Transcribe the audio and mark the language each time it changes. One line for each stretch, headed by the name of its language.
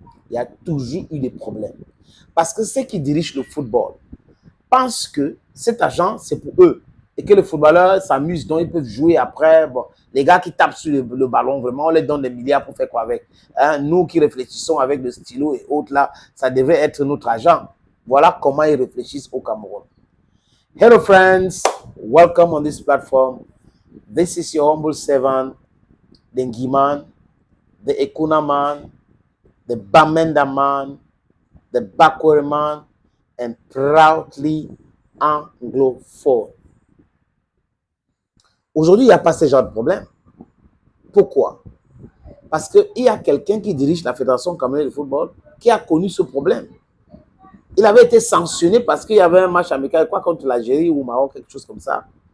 French: Il y a toujours eu des problèmes. Parce que ceux qui dirigent le football pensent que cet argent, c'est pour eux. Et que les footballeurs s'amusent, donc ils peuvent jouer après. Bon, les gars qui tapent sur le ballon, vraiment, on les donne des milliards pour faire quoi avec. Hein? Nous qui réfléchissons avec le stylo et autres là, ça devrait être notre argent. Voilà comment ils réfléchissent au Cameroun.
English: Hello friends, welcome on this platform. This is your humble servant, the Ngiman, the Ekuna man, the Bamenda man, the Bakwere man, and proudly anglophone.
French: Aujourd'hui, il n'y a pas ce genre de problème. Pourquoi? Parce qu'il y a quelqu'un qui dirige la Fédération camerounaise de football qui a connu ce problème. Il avait été sanctionné parce qu'il y avait un match amical, quoi, contre l'Algérie ou le Maroc, quelque chose comme ça.